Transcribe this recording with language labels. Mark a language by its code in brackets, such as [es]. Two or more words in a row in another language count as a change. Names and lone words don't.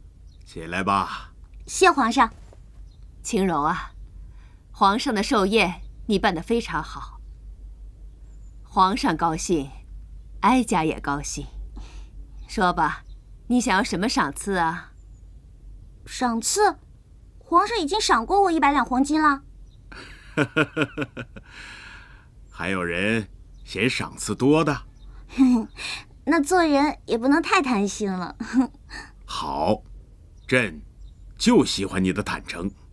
[zh] 起来吧。謝皇上。晴柔啊，皇上的壽宴你辦得非常好，皇上高興，哀家也高興。說吧，你想要什麼賞賜啊？賞賜？皇上已經賞過我100兩黃金了。還有人嫌賞賜多的？那做人也不能太貪心了。好，朕就喜歡你的坦誠。